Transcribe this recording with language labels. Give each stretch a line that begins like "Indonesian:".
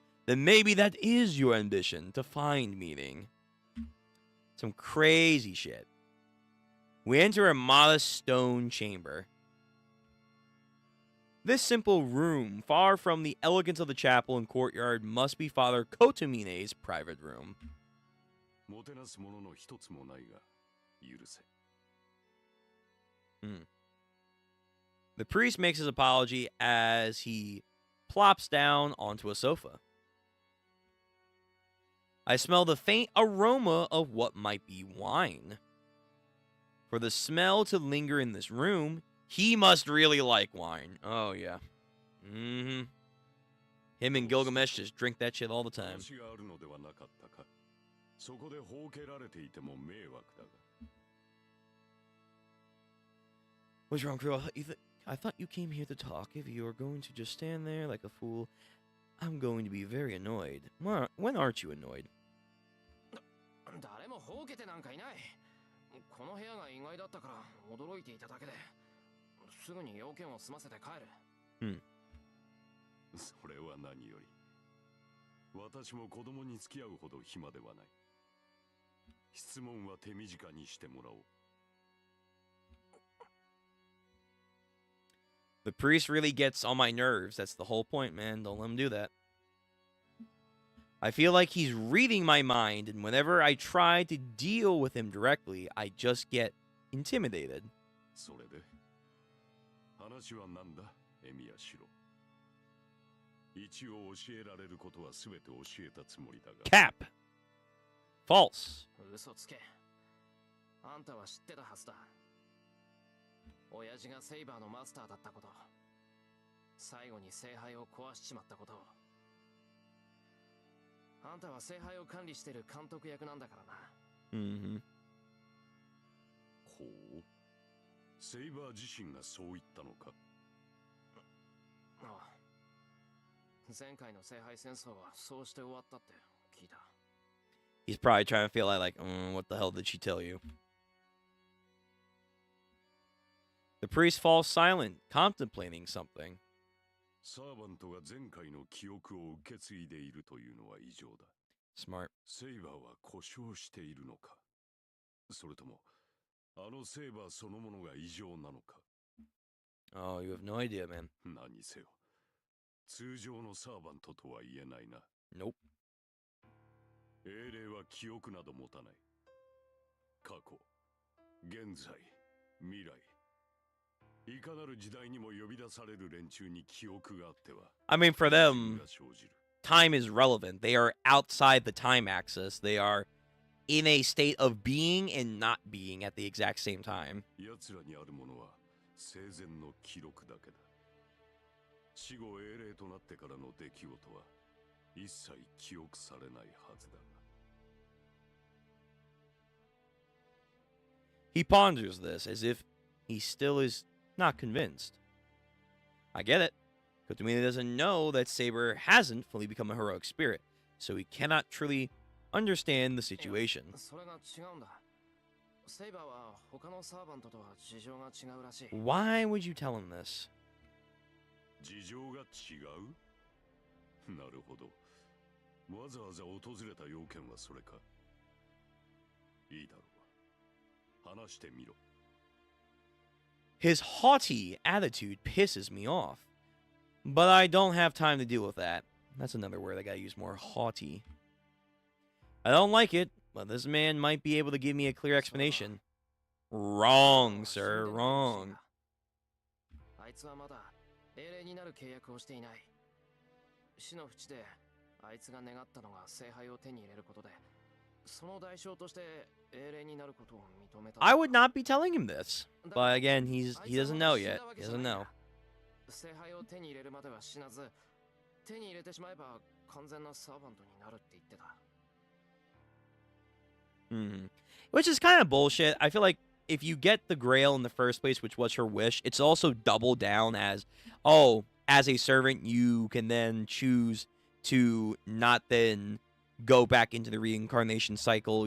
English: Then maybe that is your ambition, to find meaning. Some crazy shit. We enter a modest stone chamber. This simple room, far from the elegance of the chapel and courtyard, must be Father Kotomine's private room.
Japanese: もてなすものの一つもないが許せ。
English: The priest makes his apology as he plops down onto a sofa. I smell the faint aroma of what might be wine. For the smell to linger in this room, he must really like wine. Oh, yeah. Him and Gilgamesh just drink that shit all the time.
Japanese: 話があるのではなかったか。そこでほうけられていても迷惑だが。
English: What's wrong, Crew? I thought you came here to talk. If you are going to just stand there like a fool, I'm going to be very annoyed. When aren't you annoyed?
Japanese: 誰もほうけてなんかいない。この部屋が意外だったから驚いていただけで、すぐに要件を済ませて帰る。それは何より。私も子供に付き合うほど暇ではない。質問は手短にしてもらおう。
English: The priest really gets on my nerves. That's the whole point, man. Don't let him do that. I feel like he's reading my mind, and whenever I try to deal with him directly, I just get intimidated.
Japanese: それで話は何だ、エミヤシロ。一応教えられることはすべて教えたつもりだが。
English: Cap. False.
Japanese: 嘘つけ。あんたは知ってたはずだ。親父がセイバーのマスターだったこと、最後に聖杯を壊しちまったこと。あんたは聖杯を管理してる監督役なんだからな。ほう。セイバー自身がそう言ったのか。ああ。前回の聖杯戦争はそうして終わったって聞いた。
English: He's probably trying to feel like, what the hell did she tell you? The priest falls silent, contemplating something.
Japanese: サーバントが前回の記憶を受け継いでいるというのは異常だ。
English: Smart.
Japanese: セイバーは故障しているのか、それともあのセイバーそのものが異常なのか。
English: Oh, you have no idea, man.
Japanese: 何せよ、通常のサーバントとは言えないな。
English: Nope.
Japanese: 英霊は記憶など持たない。過去、現在、未来、いかなる時代にも呼び出される連中に記憶があっては。
English: I mean, for them,
Japanese: が生じる。
English: time is relevant. They are outside the time axis. They are in a state of being and not being at the exact same time.
Japanese: 奴らにあるものは生前の記録だけだ。死後英霊となってからの出来事は一切記憶されないはずだが。
English: He ponders this as if he still is not convinced. I get it. Kotomina doesn't know that Saber hasn't fully become a heroic spirit, so he cannot truly understand the situation.
Japanese: それが違うんだ。セイバーは他のサーバントとは事情が違うらしい。
English: Why would you tell him this?
Japanese: 事情が違う？なるほど。わざわざ訪れた要件はそれか。いいだろう。話してみろ。
English: His haughty attitude pisses me off. But I don't have time to deal with that. That's another word I gotta use more. Haughty. I don't like it, but this man might be able to give me a clear explanation. Wrong, sir. Wrong.
Japanese: あいつはまだ英霊になる契約をしていない。死の淵であいつが願ったのが聖杯を手に入れることで、その代償として英霊になることを認めた。
English: I would not be telling him this. But again, he doesn't know yet. He doesn't know.
Japanese: 聖杯を手に入れるまでは死なず、手に入れてしまえば完全なサーバントになるって言ってた。
English: Which is kind of bullshit. I feel like if you get the Grail in the first place, which was her wish, it's also doubled down as, oh, as a servant, you can then choose to not then go back into the reincarnation cycle.